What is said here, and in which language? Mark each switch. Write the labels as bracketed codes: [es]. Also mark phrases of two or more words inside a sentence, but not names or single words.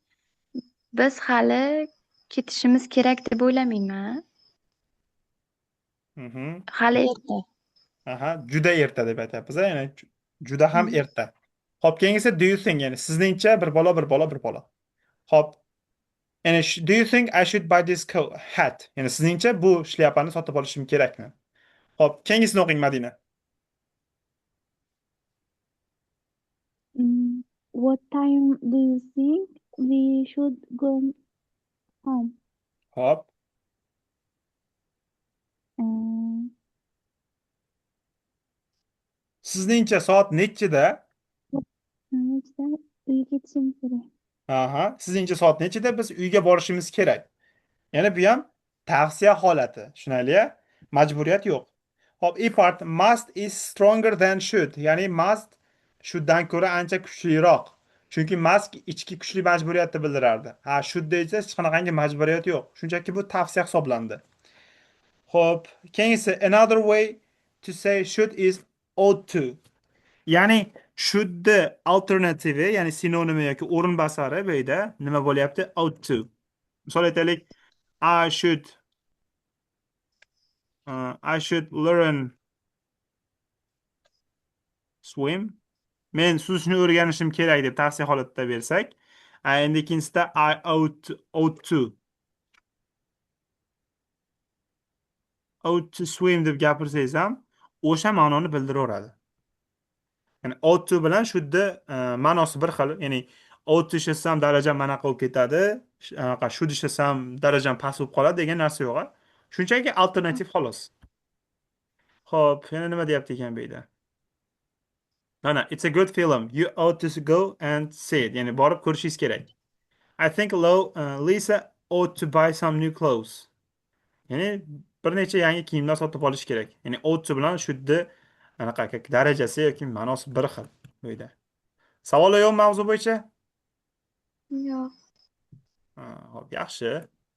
[uz] Ha. Biz hali ketishimiz kerak deb o'ylamayman. Mhm. Hali erta. Aha, juda erta deb aytyapmiz, ya'ni juda ham Mm. erta. Hop, keyingisi [en] do you think, [uz] ya'ni sizningcha bir bola bir bola bir bola. [en] Hop, ya'ni do you think I should buy this coat hat? [uz] Ya'ni sizningcha bu shlyapani sotib olishim kerakmi? Hop, keyingisini o'qing Madina. [en] What time do you think we should go home? [uz] Hop, Uh, sizningcha soat nechida? Nechta uyga ketishim kerak? Aha, sizningcha soat nechida biz uyga borishimiz kerak? Yana bu ham tavsiya holati. Tushunaylik-a? Majburiyat yo'q. Hop, [en] E part must is stronger than should. [uz] Ya'ni must shoulddan ko'ra ancha kuchliroq. Chunki must ichki kuchli majburiyatni bildirardi. Ha, should desa hech qanaqangi majburiyat yo'q. Shunchaki bu tavsiya hisoblandi. Hop, keyingisi [en] another way to say should is ought to. [uz] Ya'ni shouldni alternativi, ya'ni sinonimi yoki o'rinbosari bu yerda nima bo'lyapti? [en] Ought to. [uz] Misol aytaylik, [en] I should I should learn swim. [uz] Men suzishni o'rganishim kerak deb tavsiya holatida bersak, endi ikkinchisida [en] I ought to swim [uz] deb gapirsangiz ham o'sha ma'noni bildiraveradi. Ya'ni [en] ought to [uz] bilan shouldni ma'nosi bir xil. Ya'ni [en] ought to [uz] ishlasam darajam manaqa bo'lib ketadi, anaqa should ishlasam darajam past bo'lib qoladi degan narsa yo'q. Shunchaki alternativ xolos. Xo'p, yana nima deyapti ekan bu yerda? Mana, [en] it's a good film. You ought to go and see it. [uz] Ya'ni borib ko'rishingiz kerak. [en] I think Lisa ought to buy some new clothes. [uz] Ya'ni bir necha yangi kiyimlar sotib olish kerak. Ya'ni [en] ought to [uz] bilan shouldni anaqa darajasi yoki ma'nosi bir xil bu yerda. Savollar yo'q mavzu bo'yicha? Yo'q. Hop, yaxshi.